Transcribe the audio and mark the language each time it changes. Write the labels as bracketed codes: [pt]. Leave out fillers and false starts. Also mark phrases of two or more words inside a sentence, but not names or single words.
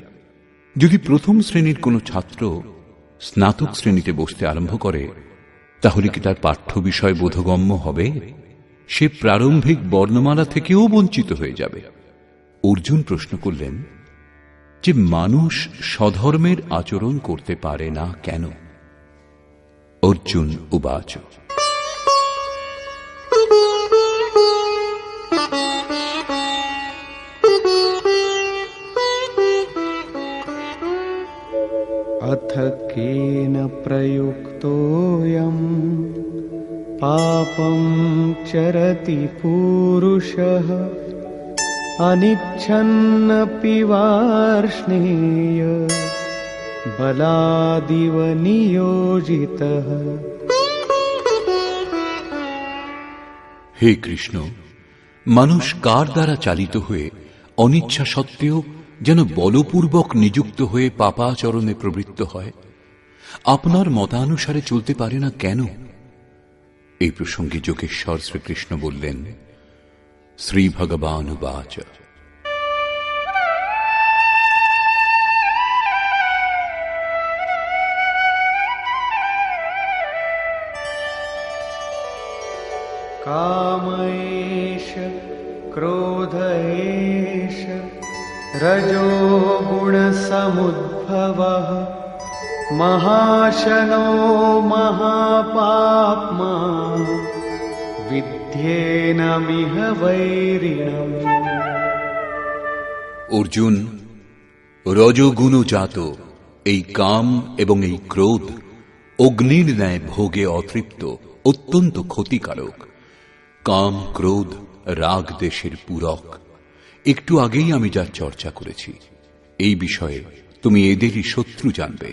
[bn] যদি প্রথম শ্রেণীর কোনো ছাত্র স্নাতক শ্রেণীতে বসতে আরম্ভ করে, তাহলে কি তার পাঠ্য বিষয় বোধগম্য হবে? সে প্রারম্ভিক বর্ণমালা থেকেও বঞ্চিত হয়ে যাবে। অর্জুন প্রশ্ন করলেন যে মানুষ স্বধর্মের আচরণ করতে পারে না কেন? অর্জুন উবাচ, [sa] अथ केन प्रयुक्तोऽयम् पापं चरति पूरुषः अनिच्छन्नपि वार्ष्णेय बलादिव नियोजितः। [bn] হে কৃষ্ণ, মানুষ কার দ্বারা চালিত হয়ে অনিচ্ছা সত্ত্বেও যেন বলপূর্বক নিযুক্ত হয়ে পাপাচরণে প্রবৃত্ত হয়? আপনার মতানুসারে চলতে পারে না কেন? এই প্রসঙ্গে যোগেশ্বর শ্রীকৃষ্ণ বললেন, শ্রী ভগবানুবাচ, [sa] कामैष क्रोधैष रजो गुणसमुद्भवः महाशनो महापाप्मा विद्येनमिह वैरिणम्। [bn] অর্জুন, রজগুণজাত এই কাম এবং এই ক্রোধ অগ্নির ন্যায় ভোগে অতৃপ্ত, অত্যন্ত ক্ষতিকারক। কাম, ক্রোধ, রাগ দেশের পূরক। একটু আগেই আমি যা চর্চা করেছি, এই বিষয়ে তুমি এদেরই শত্রু জানবে।